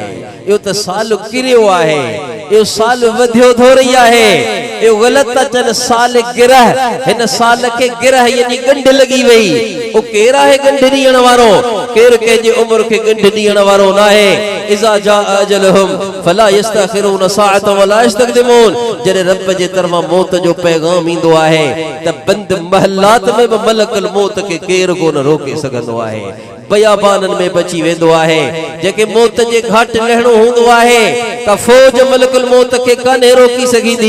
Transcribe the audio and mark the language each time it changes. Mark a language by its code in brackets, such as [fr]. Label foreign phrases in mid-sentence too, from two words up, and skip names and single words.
[sd] इहो त साल किरियो आहे, इहो साल वधियो थोरी आहे। इहो ग़लति था चवनि। सालगिरह, हिन साल खे गिरह यानी गंढ लॻी वई। ओ केर आहे गंढ ॾियण वारो? केर कंहिंजी उमिरि खे गंढ ॾियण वारो न आहे। [ar] إذا جاء أجلهم فلا يستأخرون ساعة ولا يستقدمون. [sd] जॾहिं रब जे तरफ़ां मौत जो पैगाम ईंदो आहे त बंद महलात में बि मलकुल मौत खे केर कोन रोके सघंदो आहे। बयाबाननि में बची वेंदो आहे। जेके मौत जे घाट लहणो हूंदो आहे त फौज मलकुल मौत खे कान्हे रोकी सघंदी।